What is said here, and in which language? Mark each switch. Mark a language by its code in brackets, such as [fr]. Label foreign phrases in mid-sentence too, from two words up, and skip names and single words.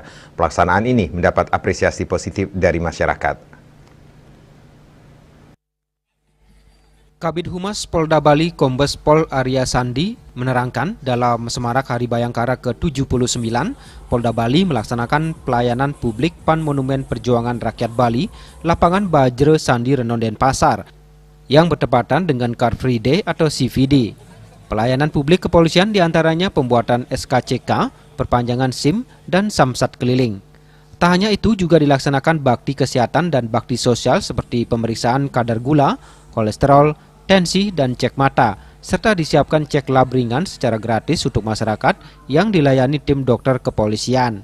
[id] Pelaksanaan ini mendapat apresiasi positif dari masyarakat. Kabid Humas Polda Bali Kombes Pol Arya Sandi menerangkan dalam Semarak Hari Bayangkara ke-79, Polda Bali melaksanakan pelayanan publik Pan Monumen Perjuangan Rakyat Bali, Lapangan Bajre Sandi Renon Denpasar, yang bertepatan dengan Car Free Day atau CVD. Pelayanan publik kepolisian diantaranya pembuatan SKCK, perpanjangan SIM, dan samsat keliling. Tak hanya itu, juga dilaksanakan bakti kesehatan dan bakti sosial seperti pemeriksaan kadar gula, kolesterol, tensi, dan cek mata, serta disiapkan cek lab ringan secara gratis untuk masyarakat yang dilayani tim dokter kepolisian.